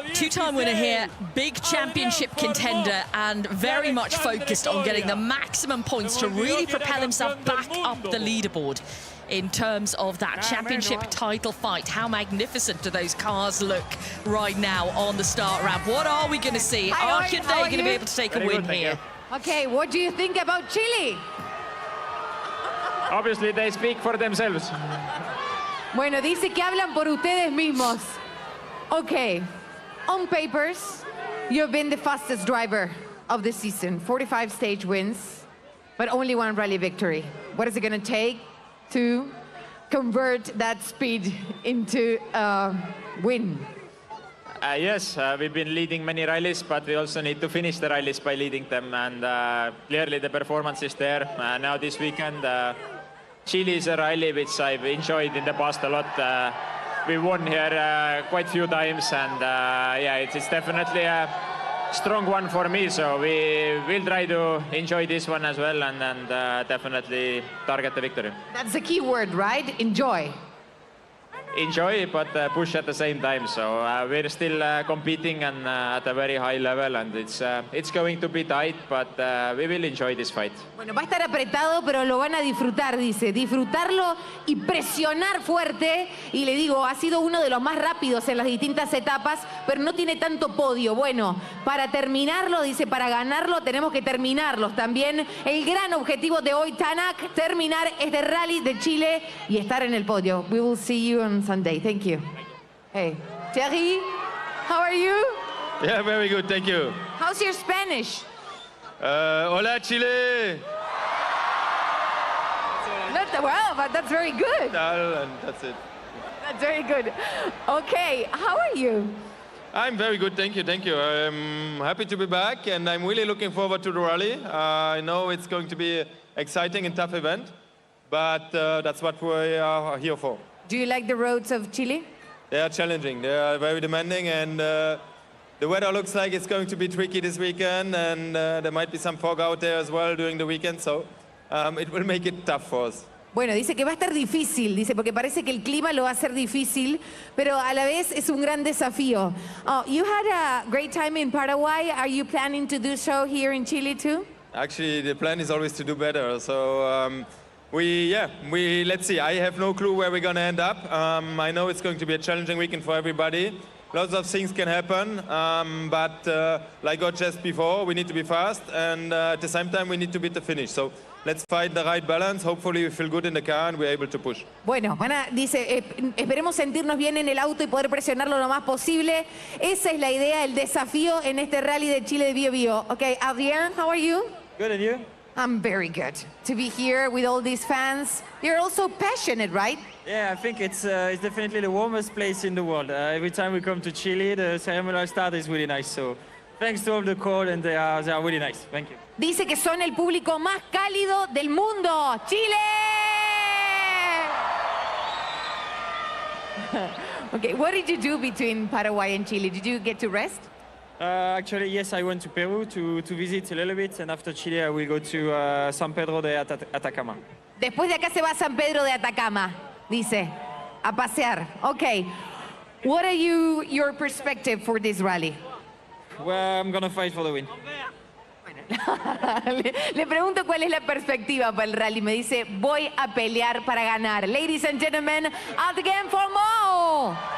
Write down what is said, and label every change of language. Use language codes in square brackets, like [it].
[en] Two-time winner here, big championship contender, and very much focused on getting the maximum points to really propel himself back up the leaderboard in terms of that championship title fight. How magnificent do those cars look right now on the start ramp? What are we going to see? Are Hyundai going to be able to take a win here? Okay, what do you think about Chile? Obviously, they speak for themselves. [es] Bueno, dice que hablan por ustedes mismos. [en] Okay, on papers, you've been the fastest driver of the season. 45 stage wins, but only one rally victory. What is it going to take to convert that speed into a win? Yes, we've been leading many rallies, but we also need to finish the rallies by leading them. And clearly the performance is there. Now this weekend, Chile is a rally which I've enjoyed in the past a lot. We won here quite a few times, and yeah, it's definitely a strong one for me. So we will try to enjoy this one as well, and definitely target the victory. That's the key word, right? Enjoy. Enjoy, but push at the same time. So we're still competing and at a very high level, and it's going to be tight, but we will enjoy this fight. [es] Bueno, va a estar apretado, pero lo van a disfrutar, dice. Disfrutarlo y presionar fuerte. Y le digo, ha sido uno de los más rápidos en las distintas etapas, pero no tiene tanto podio. Bueno, para terminarlo, dice, para ganarlo tenemos que terminarlos. También el gran objetivo de hoy, Tanak, terminar este rally de Chile y estar en el podio. [en] We will see you on Sunday. Thank you. Hey, Thierry, how are you? Yeah, very good, thank you. How's your Spanish? [es] Hola, Chile! [en] Well, but that's very good. And that's it. That's very good. Okay, how are you? I'm very good, thank you, thank you. I'm happy to be back, and I'm really looking forward to the rally. I know it's going to be an exciting and tough event, but that's what we are here for. Do you like the roads of Chile? They are challenging, they are very demanding, and the weather looks like it's going to be tricky this weekend, and there might be some fog out there as well during the weekend, so it will make it tough for us. [es] Bueno, dice que va a estar difícil, dice, porque parece que el clima lo va a hacer difícil, pero a la vez es un gran desafío. [en] You had a great time in Paraguay. Are you planning to do so here in Chile too? Actually, the plan is always to do better, so let's see. I have no clue where we're going to end up. I know it's going to be a challenging weekend for everybody. Lots of things can happen, but like I just before, we need to be fast, and at the same time, we need to beat the finish. So let's find the right balance. Hopefully, we feel good in the car and we're able to push. [es] Bueno, dice, esperemos sentirnos bien en el auto y poder presionarlo lo más posible. Esa es la idea, el desafío en este rally de Chile de Bio Bio. [en] Okay, Adrián, how are you? Good, and you? I'm very good. To be here with all these fans, you're also passionate, right? Yeah, I think it's definitely the warmest place in the world. Every time we come to Chile, the ceremonial start is really nice. So thanks to all the crowd, and they are really nice. Thank you. [es] Dice que son el público más cálido del mundo. ¡Chile! [en] Okay, what did you do between Paraguay and Chile? Did you get to rest? Actually, yes, I went to Peru to visit a little bit, and after Chile, I will go to San Pedro de Atacama. [es] Después de acá se va a San Pedro de Atacama, dice, a pasear. [en] Okay, what are your perspective for this rally? Well, I'm gonna fight for the win. [es] Le pregunto cuál es la perspectiva para el rally. Me dice, voy a pelear para ganar. [en] Ladies and gentlemen, out again for more.